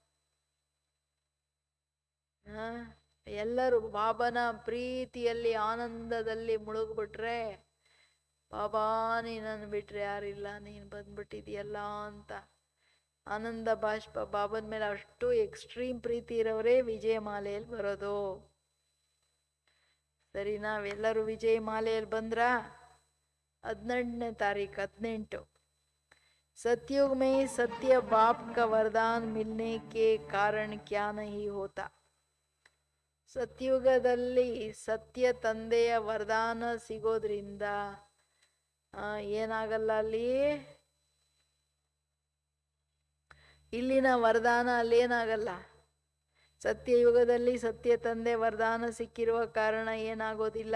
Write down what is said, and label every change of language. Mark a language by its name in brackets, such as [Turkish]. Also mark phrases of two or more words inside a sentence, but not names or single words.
[Kannada] ಎಲ್ಲರೂ ಬಾಬನ ಪ್ರೀತಿಯಲ್ಲಿ ಆನಂದದಲ್ಲಿ ಮುಳುಗ್ಬಿಟ್ರೆ, ಬಾಬಾ ನೀನನ್ನು ಬಿಟ್ರೆ ಯಾರಿಲ್ಲ, ನೀನು ಬಂದ್ಬಿಟ್ಟಿದೆಯಲ್ಲ ಅಂತ ಆನಂದ ಬಾಷ್ಪ ಬಾಬನ ಮೇಲೆ ಅಷ್ಟು ಎಕ್ಸ್ಟ್ರೀಮ್ ಪ್ರೀತಿ ಇರೋರೇ ವಿಜಯಮಾಲೆಯಲ್ಲಿ ಬರೋದು. ಸರಿ, ನಾವೆಲ್ಲರೂ ವಿಜಯಮಾಲೆಯಲ್ಲಿ ಬಂದ್ರ? 18ನೇ ತಾರೀಕು 18. [Hindi] सतयुग में सत्य बाप का वरदान मिलने के कारण क्या नहीं होता. [Kannada] ಸತ್ಯುಗದಲ್ಲಿ ಸತ್ಯ ತಂದೆಯ ವರದಾನ ಸಿಗೋದ್ರಿಂದ ಏನಾಗಲ್ಲ ಅಲ್ಲಿ. ಇಲ್ಲಿನ ವರದಾನ ಅಲ್ಲೇನಾಗಲ್ಲ. ಸತ್ಯಯುಗದಲ್ಲಿ ಸತ್ಯ ತಂದೆ ವರದಾನ ಸಿಕ್ಕಿರುವ ಕಾರಣ ಏನಾಗೋದಿಲ್ಲ.